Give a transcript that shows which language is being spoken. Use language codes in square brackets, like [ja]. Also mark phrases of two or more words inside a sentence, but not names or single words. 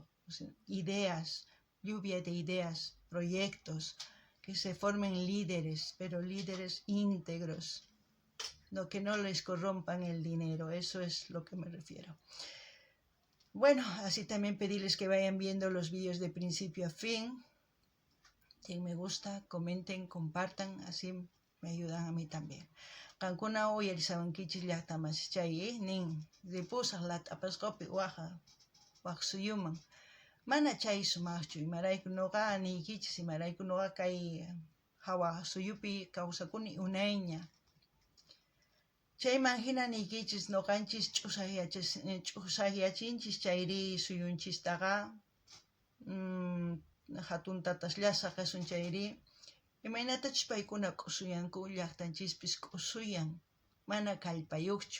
[es] O sea, ideas, lluvia de ideas, proyectos, que se formen líderes, pero líderes íntegros, no, que no les corrompan el dinero, eso es lo que me refiero. Bueno, así también pedirles que vayan viendo los vídeos de principio a fin. Den me gusta, comenten, compartan, así me ayudan a mí también. [qu] Qankuna uyarisawankichis llaqtamasichayi nin ripusaq lat'apasqapi waq suyuman. Mana chay sumaqchu, imarayku nuqa niykichis, imarayku nuqa kay hawa suyupi kawsakuni unayña. Chayman hina niykichis nuqanchis ch'usaqyachinchis chayri suyunchistaqa, hatun tatasllasa qasun chayri, imaynatachus paykuna k'usuyanku, llaqtanchispis k'usuyan, mana kallpayuqchu.